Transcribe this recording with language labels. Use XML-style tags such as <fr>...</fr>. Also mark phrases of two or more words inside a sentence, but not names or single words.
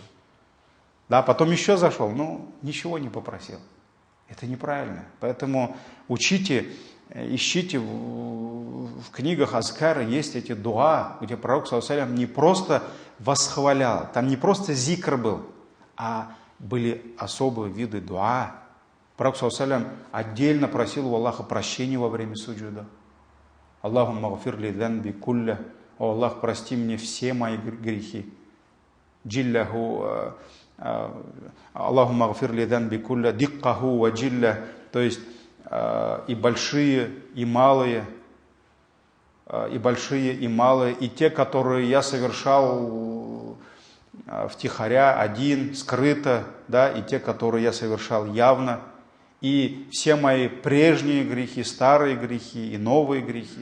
<ru>Да, потом еще зашел, ничего не попросил. Это неправильно. Поэтому учите, ищите в книгах Азкара, есть эти дуа, где пророк,</ru> <ar>صلى الله عليه وسلم,</ar> <ru>не просто восхвалял, там не просто зикр был, а были особые виды дуа. Пророк,</ru> <ar>صلى الله عليه وسلم,</ar> <ru>отдельно просил у Аллаха прощения во время суджуда.</ru> <ar>اللهم اغفر لي ذنبي كله.</ar> <ru>О Аллах, прости мне все мои грехи.</ru> <ar>جله اللهم اغفر لي ذنبي كله دقه وجله.</ar> <ru>То есть и большие, и малые, и те, которые я совершал втихаря, один, скрыто, да, и те, которые я совершал явно, и все мои прежние грехи, старые грехи и новые грехи.</ru>